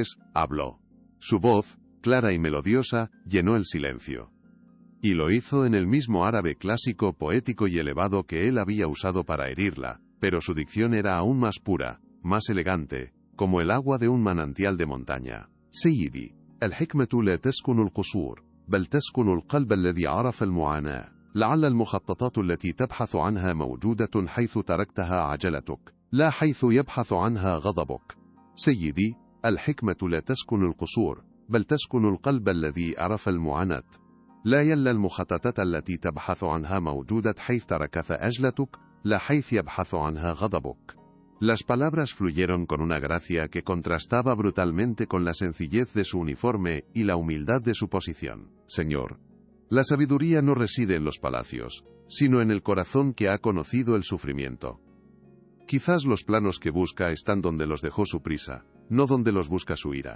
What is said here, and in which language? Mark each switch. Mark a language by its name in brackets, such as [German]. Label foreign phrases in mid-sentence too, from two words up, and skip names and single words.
[Spanish] Y entonces, habló. Su voz, clara y melodiosa, llenó el silencio. Y lo hizo en el mismo árabe clásico, poético y elevado que él había usado para herirla, pero su dicción era aún más pura, más elegante, como el agua de un manantial de montaña. [Arabic] سيدي، الحكمة لا تسكن القصور، بل تسكن القلب الذي عرف المعاناة. لعل المخططات التي تبحث عنها موجودة حيث تركتها عجلتك، لا حيث يبحث عنها غضبك. سيدي، الحكمة لا تسكن القصور، بل تسكن القلب الذي عرف المعاناة. لا يل المخططات التي تبحث عنها موجودة حيث تركتها عجلتك، لا حيث يبحث عنها غضبك. [Spanish] Las palabras fluyeron con una gracia que contrastaba brutalmente con la sencillez de su uniforme y la humildad de su posición. Señor, la sabiduría no reside en los palacios, sino en el corazón que ha conocido el sufrimiento. Quizás los planos que busca están donde los dejó su prisa, no donde los busca su ira.